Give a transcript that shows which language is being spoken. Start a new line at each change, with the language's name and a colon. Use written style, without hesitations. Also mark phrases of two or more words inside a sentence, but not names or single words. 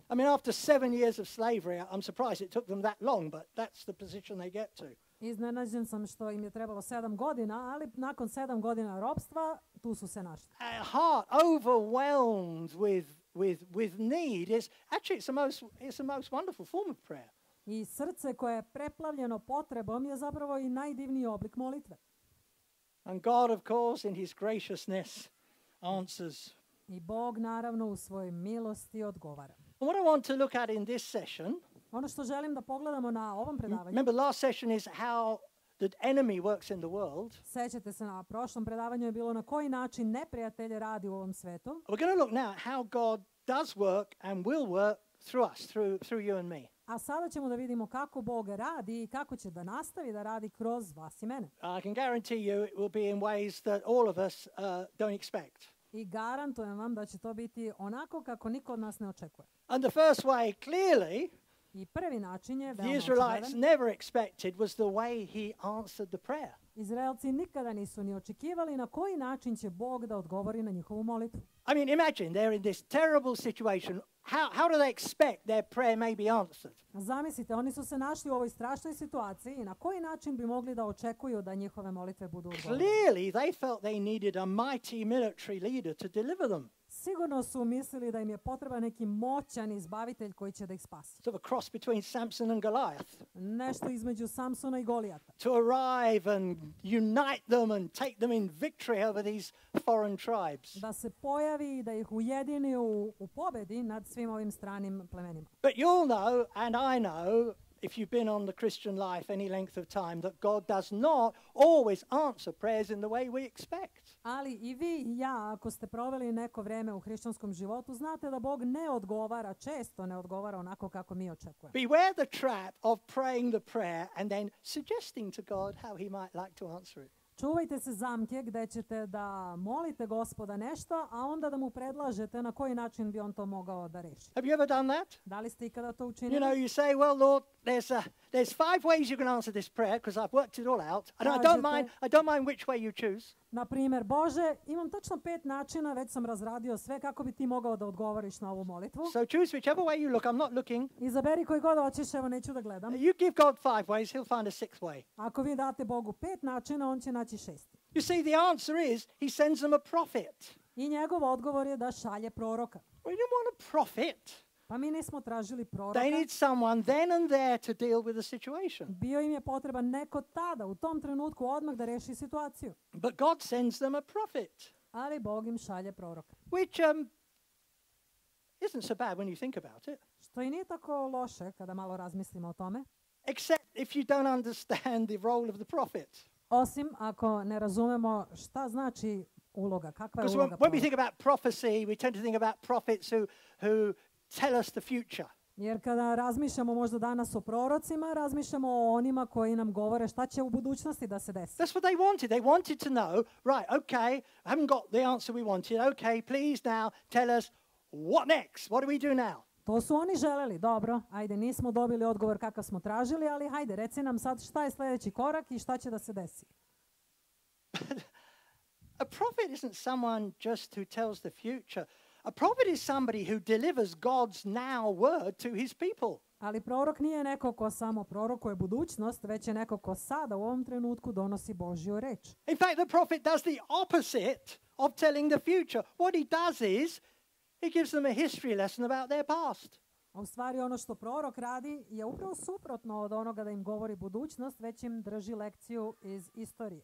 English: I mean, after 7 years of slavery, I'm surprised it took them that long, but that's the position they get to.
Serbian: Iznenađen sam što im je trebalo 7 godina, ali nakon 7 godina ropstva, tu su se našli.
English: A heart overwhelmed with need is actually it's the most wonderful form of prayer.
Serbian: I srce koje je preplavljeno potrebom je zapravo i najdivniji oblik molitve.
English: And God, of course, in his graciousness, answers.
Serbian: I Bog naravno u svojoj milosti odgovara.
English: And what I want to look at in this session,
Serbian: Ono što želim da pogledamo na ovom predavanju,
English: remember last session is how the enemy works in the world.
Serbian: sećate se na prošlom predavanju je bilo na koji način neprijatelj radi u ovom svetu.
English: We're going to look now at how God does work and will work through us, through you and me.
Serbian: A sada ćemo da vidimo kako Bog radi i kako će da nastavi da radi kroz vas i mene.
English: I can guarantee you it will be in ways that all of us don't expect.
Serbian: I garantujem vam da će to biti onako kako niko od nas ne očekuje.
English: And the first way, clearly,
Serbian: I prvi način je
English: the
Serbian: veoma
English: Israelites
Serbian: očigledan.
English: never expected was the way he answered the prayer.
Serbian: Izraelci nikada nisu ni očekivali na koji način će Bog da odgovori na njihovu molitvu.
English: I mean, imagine they're in this terrible situation. How do they expect their prayer may be answered?
Serbian: Zamislite, oni su se našli u ovoj strašnoj situaciji i na koji način bi mogli da očekuju da njihove molitve budu odgovorene.
English: Clearly, they felt they needed a mighty military leader to deliver them.
Serbian: Sigurno su mislili da im je potreban neki moćan izbavitelj koji će da ih spasi.
English: Sort of a cross between Samson and Goliath.
Serbian: Nešto između Samsona i Golijata.
English: To arrive and unite them and take them in victory over these foreign tribes.
Serbian: Da se pojavi i da ih ujedini u pobedi nad svim ovim stranim plemenima.
English: But you'll know, and I know, if you've been on the Christian life any length of time, that God does not always answer prayers in the way we expect.
Serbian: Ali i vi i ja, ako ste proveli neko vreme u hrišćanskom životu, znate da Bog ne odgovara, često ne odgovara onako kako mi očekujemo.
English: Beware the trap of praying the prayer and then suggesting to God how he might like to answer it.
Serbian: Čuvajte se zamke gde ćete da molite Gospoda nešto, a onda da mu predlažete na koji način bi on to mogao da reši.
English: Have you ever done that?
Serbian: Da li ste ikada to
English: You
Serbian: učinili?
English: know, you say, well, Lord, there's 5 ways you can answer this prayer because I've worked it all out. And I don't mind which way you choose.
Serbian: Na primjer, Bože, imam tačno 5 načina, već sam razradio sve kako bi ti mogao da odgovoriš na ovu molitvu.
English: So choose whichever way you look. I'm not looking.
Serbian: Izaberi koji god hoćeš, evo neću da gledam.
English: You give God 5 ways, he'll find a 6th way.
Serbian: Ako vi date Bogu 5 načina, on će naći 6.
English: You see, the answer is he sends them a prophet.
Serbian: I njegov odgovor je da šalje proroka.
English: We didn't want a prophet.
Serbian: Pa mi nismo tražili proroka.
English: They need someone then and there to deal with the situation.
Serbian: Bio im je potreban neko tada, u tom trenutku, odmah da reši situaciju.
English: But God sends them a prophet,
Serbian: Ali Bog im šalje proroka.
English: which isn't so bad when you think about it,
Serbian: Što i nije tako loše kada malo razmislimo o tome.
English: except if you don't understand the role of the prophet.
Serbian: Osim ako ne razumemo šta znači uloga, kakva je
English: Because
Serbian: uloga
English: when we
Serbian: proroka.
English: think about prophecy, we tend to think about prophets who tell us the future.
Serbian: Jer kada razmišljamo možda danas o prorocima, razmišljamo o onima koji nam govore šta će u budućnosti da se desi.
English: That's what they wanted. They wanted to know, right, okay, I haven't got the answer we wanted. Okay, please now tell us what next? What do we do now?
Serbian: To su oni želeli. Dobro, ajde, nismo dobili odgovor kakav smo tražili, ali hajde, reci nam sad šta je sljedeći korak i šta će da se desi.
English: A prophet isn't someone just who tells the future. A prophet is somebody who delivers God's now word to his people.
Serbian: Ali prorok nije neko ko samo prorokuje budućnost, već je neko ko sada u ovom trenutku donosi Božju reč.
English: In fact, the prophet does the opposite of telling the future. What he does is he gives them a history lesson about their past.
Serbian: A u stvari ono što prorok radi je upravo suprotno od onoga da im govori budućnost, već im drži lekciju iz istorije.